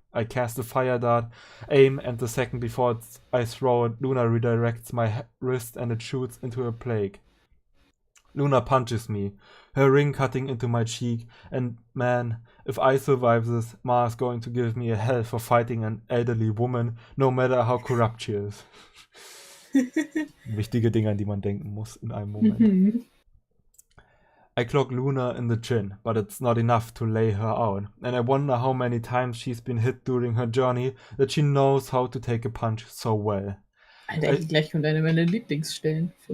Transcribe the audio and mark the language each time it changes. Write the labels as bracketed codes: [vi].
[en] I cast a fire dart, aim, and the second before I throw it, Luna redirects my wrist and it shoots into a plague. Luna punches me, her ring cutting into my cheek, and man, if I survive this, Ma is going to give me a hell for fighting an elderly woman, no matter how corrupt she is. [de] Wichtige Dinge, an die man denken muss in einem Moment. [en] I clock Luna in the chin, but it's not enough to lay her out, and I wonder how many times she's been hit during her journey that she knows how to take a punch so well. [de] Alter, gleich kommt eine meiner Lieblingsstellen.